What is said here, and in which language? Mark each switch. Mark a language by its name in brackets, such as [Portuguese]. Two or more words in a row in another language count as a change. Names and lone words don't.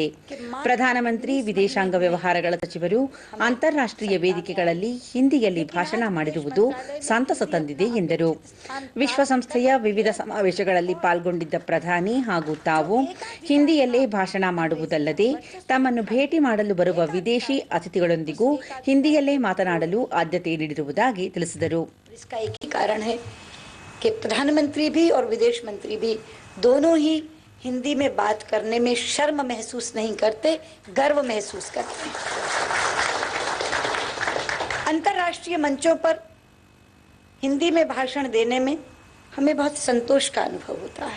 [Kannada] ಪ್ರಧಾನಮಂತ್ರಿ ವಿದೇಶಾಂಗ ವ್ಯವಹಾರಗಳ ಸಚಿವರು ಅಂತಾರಾಷ್ಟ್ರೀಯ ವೇದಿಕೆಗಳಲ್ಲಿ ಹಿಂದಿಯಲ್ಲಿ ಭಾಷಣ ಮಾಡಿರುವುದು ಸಂತಸ ತಂದಿದೆ ಎಂದರು. ವಿಶ್ವಸಂಸ್ಥೆಯ ವಿವಿಧ ಸಮಾವೇಶಗಳಲ್ಲಿ ಪಾಲ್ಗೊಂಡಿದ್ದ ಪ್ರಧಾನಿ ಹಾಗೂ ತಾವು ಹಿಂದಿಯಲ್ಲೇ ಭಾಷಣ ಮಾಡುವುದಲ್ಲದೆ ತಮ್ಮನ್ನು ಭೇಟಿ ಮಾಡಲು ಬರುವ ವಿದೇಶಿ ಅತಿಥಿಗಳೊಂದಿಗೂ ಹಿಂದಿಯಲ್ಲೇ ಮಾತನಾಡಲು ಆದ್ಯತೆ ನೀಡಿರುವುದಾಗಿ ತಿಳಿಸಿದರು. [Hindi] इसका एक ही कारण है कि प्रधानमंत्री भी और विदेश मंत्री भी दोनों ही हिंदी में बात करने में शर्म महसूस नहीं करते, गर्व महसूस करते हैं. अंतर्राष्ट्रीय मंचों पर हिंदी में भाषण देने में हमें बहुत संतोष का अनुभव होता है.